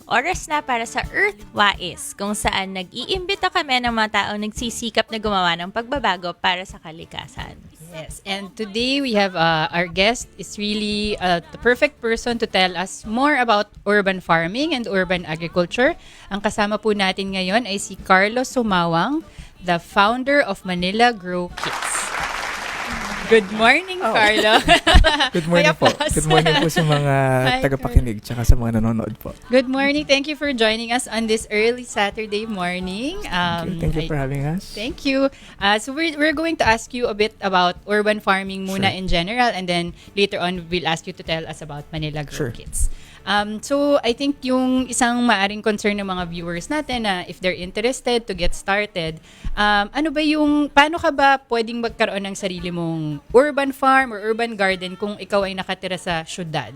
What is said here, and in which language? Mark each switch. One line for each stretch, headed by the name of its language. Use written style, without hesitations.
Filipino: Oras na para sa Earthwise, kung saan nag-iimbita kami ng mga taong nagsisikap na gumawa ng pagbabago para sa kalikasan.
English: Yes, and today we have our guest is really the perfect person to tell us more about urban farming and urban agriculture.
Filipino: Ang kasama po natin ngayon ay si Carlos Sumawang,
English: the founder of Manila Grow Kits. Good morning, Carlo. Good morning po. Good morning
Filipino: po sa mga tagapakinig tsaka sa mga nanonood po.
English: Good morning. Thank you for joining us on this early Saturday morning. Thank you for having us. Thank you. So we're going to ask you a bit about urban farming muna in general, and then later on we'll ask you to tell us about Manila Grow Sure.
Filipino: Kits. So, I think yung isang maaring concern ng mga viewers natin na
English: if they're interested to get started,
Filipino: paano ka ba pwedeng magkaroon ng sarili mong urban farm or urban garden kung ikaw ay nakatira sa syudad?